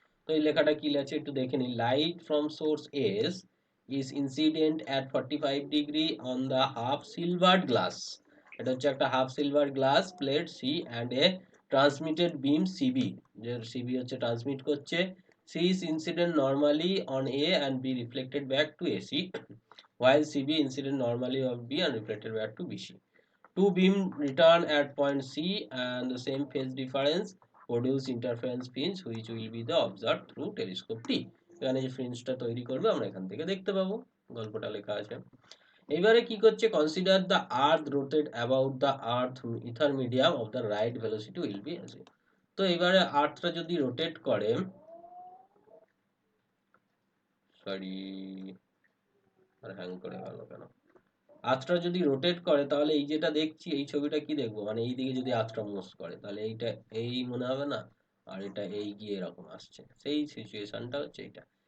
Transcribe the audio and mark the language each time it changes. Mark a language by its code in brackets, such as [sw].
[bn] তো এই লেখাটা কি আছে একটু দেখে নিই, [en] light from source S is incident at 45 degree on the half silvered glass, [bn] এটা হচ্ছে একটা [en] half silver glass plate C and A transmitted beam CB, [bn] যে সিবি হচ্ছে ট্রান্সমিট করছে, [en] C is incident normally on A and be reflected back to AC, while CB incident normally of B and reflected back to BC. Two beam return at point C and the same phase difference produce interference fringe which will be the observed through telescope T. [bn] এখানে যে ফ্রিঞ্জটা তৈরি করবে আমরা এখান থেকে দেখতে পাবো, গল্পটা লেখা আছে। এবারে কি করছে, [en] Consider the earth rotate about the earth ether medium of the right velocity will be as. [bn] তো এবারে আর্থটা যদি রোটেট করে, সরি আর হ্যাং করে গেল কেন, আর্থটা যদি রোটেট করে তাহলে এই যেটা দেখছি এই ছবিটা কি দেখবো, মানে এই দিকে যদি আর্থটা মুভ করে তাহলে এইটা এই মনে হবে না, আর এটা এই গিয়ে এরকম আসছে, সেই সিচুয়েশনটা হচ্ছে এইটা।